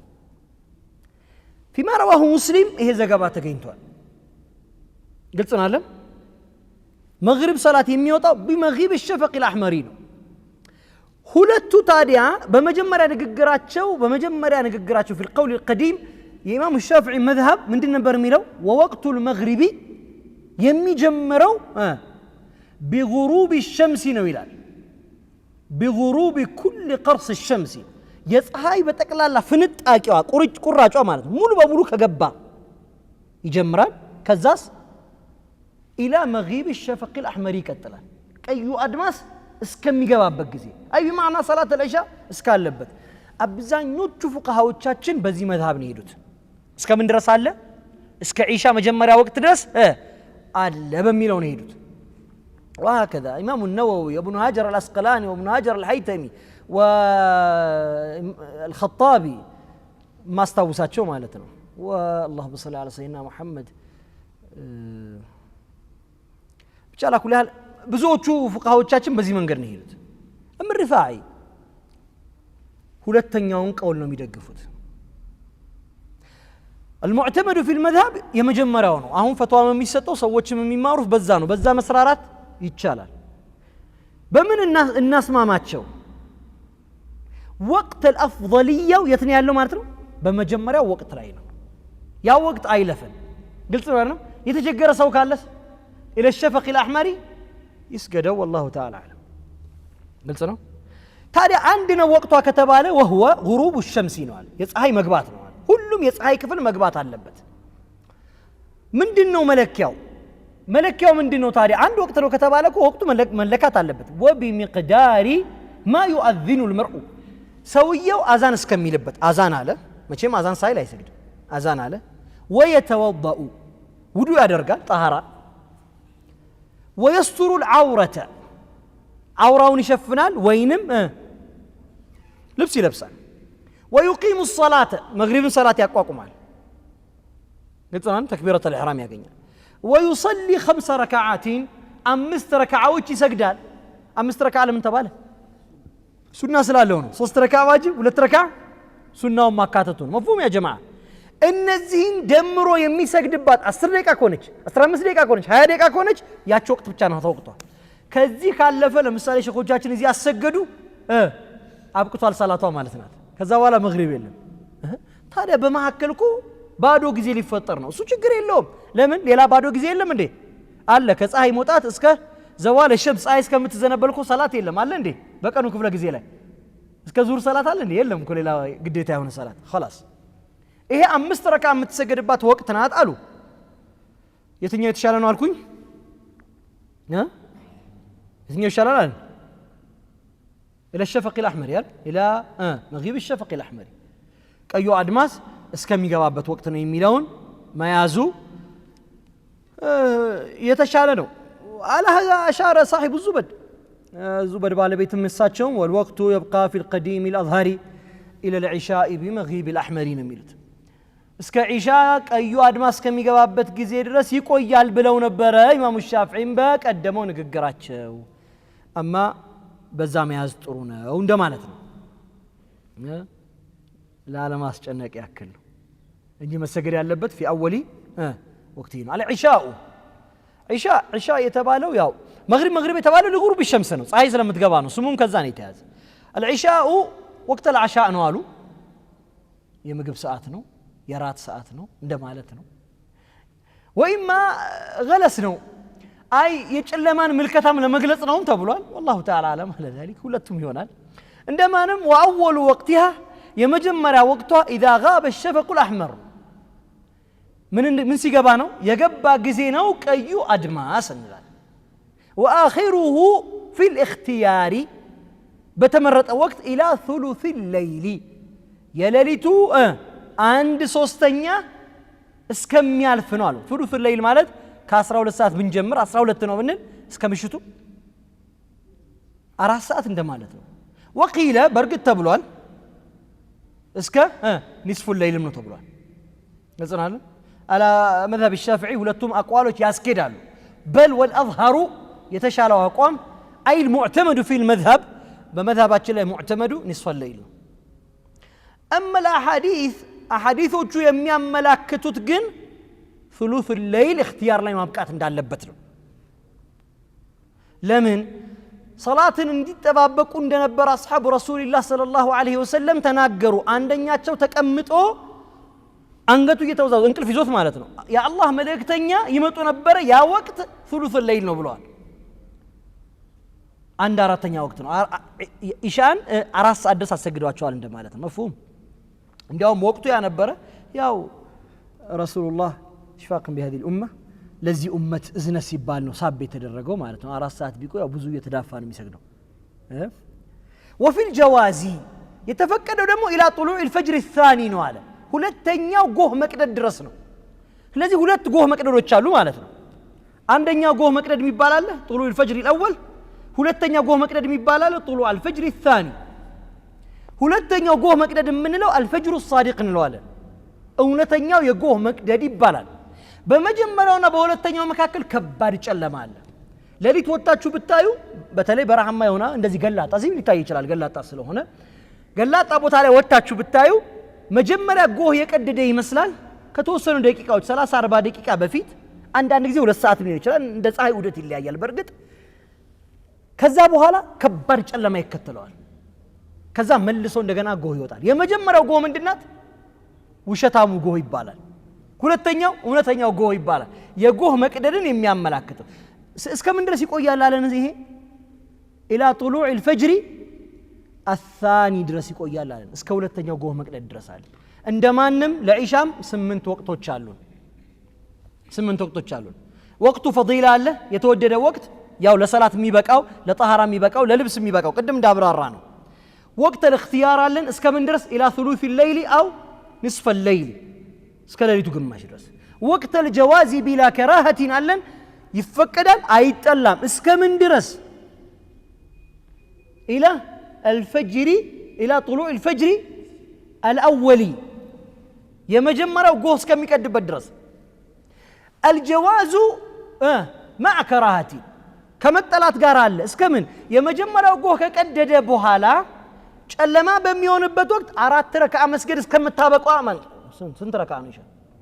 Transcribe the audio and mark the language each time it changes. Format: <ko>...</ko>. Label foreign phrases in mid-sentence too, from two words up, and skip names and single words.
<ar>فيما رواه مسلم</ar> <am>ይሄ ዘገባ ተገኝቷል ግልጽ ነው አለ መግሪብ ሰላት የሚወጣው</am> <ar>بمغيب الشفق الأحمر</ar> <am>ነው ሁለቱ ታዲያ በመጀመሪያ ንግግራቸው</am> <ar>في القول القديم የኢማም الشافعي مذهب</ar> <am>ምንድን ነበር የሚለው</am> <ar>ووقت المغرب የሚጀምረው بغروب الشمس</ar> <am>ነው ይላል</am> <ar>بغروب كل قرص</ar> <am>الشمس የፀሐይ በጠቅላላ ፍንጣቂዋ ቁራጯ ማለት ሙሉ በሙሉ ከገባ ይጀምራል ከዛስ</am> <ar>الى مغيب الشفق الأحمر</ar> <am>ይቀጥላል ቀዩ አድማስ እስከሚገባበት ጊዜ አይ በማዕና ሰላት العشاء እስካለበት አብዛኞቹ ፉቃሃዎቻችን በዚህ መዝሐብ ነው ሄዱት እስከምን ድረስ አለ እስከ ዒሻ መጀመሪያ ወቅት ድረስ አለ በሚለው ነው ሄዱት</am> <ar>وهكذا امام النووي وابن هاجر الاسقلاني وابن هاجر الهيثمي والخطابي ما استوساتشو</ar> <am>ማለት ነው</am> <ar>والله صل على سيدنا محمد</ar> <am>ብቻ ለኩል ያህል ብዙዎቹ ፉቃሃዎቻችን በዚህ መንገድ ነው ሄዱት እምርፋዒ ሁለተኛውን ቀውል ነው የሚደግፉት</am> <ar>المعتمد في المذهب</ar> <am>የመጀመሪያው ነው አሁን ፈትዋም የሚሰጠው ሰዎችም የሚማሩት በዛ ነው በዛ መስራራት ይቻላል በምን እናስማማቸው ወቅት الافضليه የት ነው ያለው ማለት ነው በመጀመሪያው ወቅት ላይ ነው ያ ወቅት አይለፈን ግልጽ ነው የተቸገረ ሰው ካለስ</am> <ar>الى الشفق الاحمر</ar> <am>ይስገደው</am> <ar>والله تعالى اعلم</ar> <am>ግልጽ ነው ታዲያ አንድ ነው ወቅቷ ከተባለ</am> <ar>وهو غروب الشمس</ar> <am>ነው አለ የፀሐይ መግባት ነው አለ ሁሉም የፀሐይ ክፍል መግባት አለበት ምንድነው መለኪያው ምንድነው ታዲያ አንድ ወቅት ነው ከተባለ ወቅቱ መለካት አለበት</am> <ar>وبمقدار ما يؤذن المرء</ar> <am>ሰውየው አዛን እስከሚልበት አዛን አለ መቼም አዛን ሳይል አይሰግድም አዛን አለ ويتوضأ ውዱእ ያደርጋል ጣሃራ</am> <ar>ويستر العورة</ar> <am>عوراውን ይሸፍናል ወይንም ልብስ ይለብሳል</am> <ar>ويقيم الصلاة مغرب صلاة</ar> <am>ያቋቁማል ግልጽናን ተክቢረተ الإحرام ያገኛል</am> <ar>ويصلي 5 ركعات</ar> <am>5 ረካዓዎች ይሰግዳል 5 ረካዓ ለምን ተባለ ሱና ስላለው ነው 3 ረካዓ ዋጅብ 2 ረካዓ ሱናውን ማካተቱ ነው</am> <ar>مفهوم يا جماعه</ar> <am>እነዚህን ደምሮ የሚሰግድባት 10 ደቂቃ ከሆነች 15 ደቂቃ ከሆነች 20 ደቂቃ ከሆነች ያቺ ወቅት ብቻ ነው ተወቅቷል ከዚህ ካለፈ ለምሳሌ ሸኾቻችን እዚህ ያሰገዱ አብቅቷል ሰላቷ ማለት ናት ከዛ በኋላ መግሪብ የለም ታዲያ በመሐከልኩ ባዶ ጊዜ ሊፈጠር ነው እሱ ችግር የለውም ለምን ሌላ ባዶ ጊዜ የለም እንዴ አለ ከፀሐይ መውጣት እስከ ዘዋል ሸምስ ፀሐይ እስከምትዘነበልኩ ሰላት የለም አለ እንዴ በቀኑ ክፍለ ጊዜ ላይ እስከ ዙር ሰላት አለ እንዴ የለም እኮ ሌላ ግዴታ የሆነ ሰላት خلاص ይሄ 5 ረካ የምትሰገድባት ወቅት ናት አሉ የትኛው የተሻለ ነው አልኩኝ የትኛው ይሻላል</am> <ar>الى الشفق الاحمر يال الى مغيب الشفق الاحمر</ar> <am>ቀዩ አድማስ እስከሚገባበት ወቅት ነው የሚለውን መያዙ የተሻለ ነው</am> <ar>على هذا أشار صاحب الزبد</ar> <am>ባለቤት ምሳቸውም</am> <ar>والوقت يبقى في القديم الأظهر إلى العشاء بمغيب الأحمرين</ar> <am>የሚሉት እስከ ዒሻ ቀዩ አድማስ ከሚገባበት ጊዜ ድረስ ይቆያል ብለው ነበር ኢማሙ ሻፊዒም በቀደመው ንግግራቸው አማ በዛ መያዝ ጥሩ ነው እንደማለት ነው ለዓለም አስጨነቅ ያክል ነው እንጂ መሰገድ ያለበት</am> <ar>في أول وقت</ar> <am>ነው</am> <ar>على عشاء</ar> <am>የተባለው ያው መግሪብ የተባለው ለጉሩብ الشمس ነው ፀሐይ ስለምትገባ ነው ስሙም ከዛ ነው የተያዘ</am> <ar>العشاء وقت العشاء</ar> <am>ነው አሉ የምግብ ሰዓት ነው የራት ሰዓት ነው እንደማለት ነው ወይማ ገለስ ነው አይ የጨለማን ምልከታም ለመግለጽ ነው ተብሏል</am> <ar>والله تعالى علم على ذلك</ar> <am>ሁለቱም ይሆናል እንደማንም</am> <ar>واول وقتها</ar> <am>የመጀመሪያ ወቅቷ</am> <ar>اذا غاب الشفق الاحمر</ar> <am>من ሲገባ ነው የገባ ጊዜ ነው ቀዩ አድማስ እንላለን</am> <ar>واخره في الاختيار</ar> <am>በተመረጠ ወቅት</am> <ar>الى ثلث الليل</ar> <am>የሌሊቱ አንድ ሶስተኛ እስከሚያልፍ ነው አሉ</am> <ar>ثلث الليل</ar> <am>ማለት ከ12 ሰዓት ብንጀምር 12 ነው ብንል እስከ ምሽቱ 4 ሰዓት እንደማለት ነው وقيل በርግጥ ተብሏል እስከ</am> <ar>نصف الليل</ar> <am>ነው ተብሏል ገጽናል</am> <ar>على مذهب الشافعي</ar> <am>ሁለቱም አቋሎች ያስኬዳሉ</am> <ar>بل والأظهر</ar> <am>የተሻለው አቋም</am> <ar>أي المعتمد في المذهب</ar> <am>በመذهባችን ላይ</am> <ar>معتمد نصف الليل أما الأحاديث</ar> <am>የሚያመላክቱት ግን</am> <ar>ثلث الليل اختيار</ar> <am>ላይ ማብቃት እንዳለበት ነው ለምን ሶላትን እንዲተባበቁ እንደነበር አስሐቡ ረሱላህ ሰለላሁ ዐለይሂ ወሰለም ተናገሩ አንደኛቸው ተቀምጦ አንገቱ እየተወዛወዘ እንቅልፍ ይዞት ማለት ነው የአላህ መልእክተኛ ይመጡ ነበር ያ ወቅት</am> <ar>ثلث الليل</ar> <am>ነው ብለዋል አንድ አራተኛ ወቅት ነው ኢሻን 4 ሰዓት ድረስ አሰግዷቸዋል እንደማለት ነው መፍሁም እንዲያውም ወቅቱ ያ ነበር ያው ረሱላህ ሽፋቅን</am> <ar>بهذه الامه</ar> <am>ለዚህ ኡመት እዝነት ሲባል ነው ሳብ የተደረገው ማለት ነው 4 ሰዓት ቢቆይ ያው ብዙ እየተዳፋ ነው የሚሰግደው</am> <ar>وفي الجواز</ar> <am>የተፈቀደው ደግሞ</am> <ar>الى طلوع الفجر الثاني</ar> <am>ነው አለ ሁለተኛው ጎህ መቅደድ ድረስ ነው ስለዚህ ሁለት ጎህ መቅደዶች አሉ ማለት ነው አንደኛው ጎህ መቅደድ የሚባል አለ</am> <ar>طلوع الفجر الاول</ar> <am>ሁለተኛው ጎህ መቅደድ የሚባል አለ</am> <ar>طلوع الفجر الثاني</ar> <am>ሁለተኛው ጎህ መቅደድ የምንለው</am> <ar>الفجر الصادق</ar> <am>እንለዋለን እውነተኛው የጎህ መቅደድ ይባላል በመጀመሪያውና በሁለተኛው መካከል ከባድ ጨለማ አለ ለሊት ወጣችሁ ብታዩ በተለይ በረሃማ የሆነ እንደዚህ ገላጣ እዚህ ሊታይ ይችላል ገላጣ ስለሆነ ገላጣ ቦታ ላይ ወጣችሁ ብታዩ መጀመሪያ ጎህ የቀደደ ይመስላል ከተወሰኑ ደቂቃዎች 30 40 ደቂቃ በፊት አንዳንድ ጊዜ 2 ሰዓት ሊሆን ይችላል እንደ ፀሐይ ዑደት ይለያያል በርግጥ ከዛ በኋላ ከባድ ጨለማ ይከተለዋል ከዛ መልሶ እንደገና ጎህ ይወጣል የመጀመሪያው ጎህ ምንድናት ውሸታሙ ጎህ ይባላል ሁለተኛው እውነተኛው ጎህ ይባላል የጎህ መቅደድን የሚያመላክተው እስከምን ድረስ ይቆያል አለን ይሄ</am> <ar>الى طلوع الفجر الثاني</ar> <am>ድረስ ይቆያል አለን እስከ ሁለተኛው ጎህ መቅደድ ድረስ አለ እንደማንም ለኢሻም 8 ወቅቶች አሉን ወቅቱ ፈዲላ አለ የተወደደ ወቅት ያው ለሰላት የሚበቃው ለጣሃራ የሚበቃው ለልብስ የሚበቃው ቅድም እንዳብራራ ነው ወቅት الاختيار አለን እስከምን ድረስ</am> <ar>الى ثلث الليل او نصف الليل</ar> <am>እስከ ሌሊቱ ግማሽ ድረስ ወቅት</am> <ar>الجواز بلا كراهه</ar> <am>አለን ይፈቀዳል አይጠላም እስከምን ድረስ</am> <ar>الى الفجر الى طلوع الفجر الاولي</ar> <am>የመጀመሪያው ጎህ እስከሚቀድበት ድረስ</am> <ar>الجواز مع كراهه</ar> <am>ከመጠላት ጋር አለ እስከምን የመጀመሪያው ጎህ ከቀደደ በኋላ ጨለማ በሚሆንበት ወቅት 4 ረካዓ መስገድ እስከምታበቋ ማለት ስንት ረካዓ ነው ይሻል</am>